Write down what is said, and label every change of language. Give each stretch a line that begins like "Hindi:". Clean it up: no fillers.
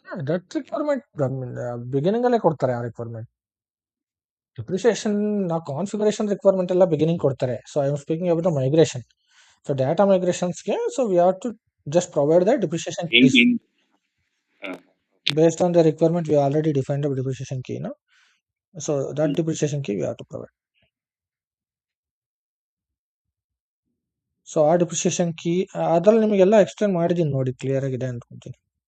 Kannada: That requirement beginning ಅಲ್ಲೇ ಕೊಡ್ತಾರೆ. ಆ ರಿಕ್ವೈರ್ಮೆಂಟ್ ಡಿಪ್ರಿಸಿಯೇಷನ್ ನಾವು ಕಾನ್ಫಿಗರೇಷನ್ ರಿಕ್ವೈರ್ಮೆಂಟ್ ಎಲ್ಲ ಬಿಗಿನಿಂಗ್ ಕೊಡ್ತಾರೆ.
English: So I am speaking about the migration. So data ಮೈಗ್ರೇಷನ್ಸ್ಗೆ so we have to just provide the depreciation keys based on the requirement. We already defined the depreciation key, no? So that depreciation key we have to provide.
Kannada: So ಆ depreciation key ಅದ್ರಲ್ಲಿ ನಿಮಗೆಲ್ಲ explain ಮಾಡಿದ್ದೀನಿ ನೋಡಿ, clear ಆಗಿದೆ ಅನ್ಕೊಂತೀನಿ.